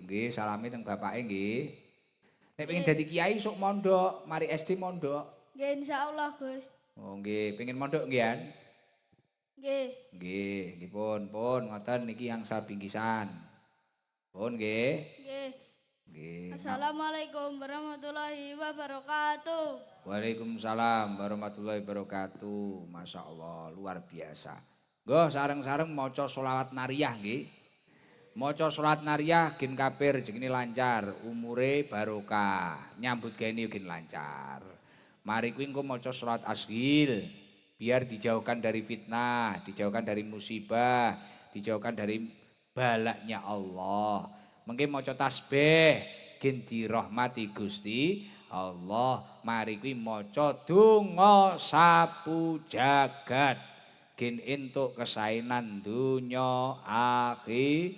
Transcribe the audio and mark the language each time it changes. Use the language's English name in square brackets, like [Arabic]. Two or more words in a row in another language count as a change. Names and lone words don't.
[Javanese] Nggih, salami teng bapake nggih. Nek pengen dadi kiai sok mondok, mari SD mondok. Nggih insyaallah Gus. Oh nggih, pengen mondok nggih an? Nggih. Nggih, nggih pun ngoten niki angsal bingkisan. Pun nggih. Nggih. Nggih. [Arabic] السلام عليكم ورحمة الله وبركاته. وعليكم السلام ورحمة الله وبركاته. ما شاء الله, [Javanese] luar biasa. Nggo sareng-sareng maca [Arabic] صلوات نارية [Javanese] nggih. Maca [Arabic] صلوات نارية [Javanese] gen kabeh rezekine lancar, umure barokah, nyambut gawe gen lancar. Mari kuwi engko maca [Arabic] صلوات أشغل [Indonesian] biar dijauhkan dari fitnah, dijauhkan dari musibah, dijauhkan dari balaknya Allah. [Javanese] Mengke maca tasbih gen dirahmati Gusti Allah. Mari kuwi maca donga sapu jagat gen entuk kesaenan dunya akhir.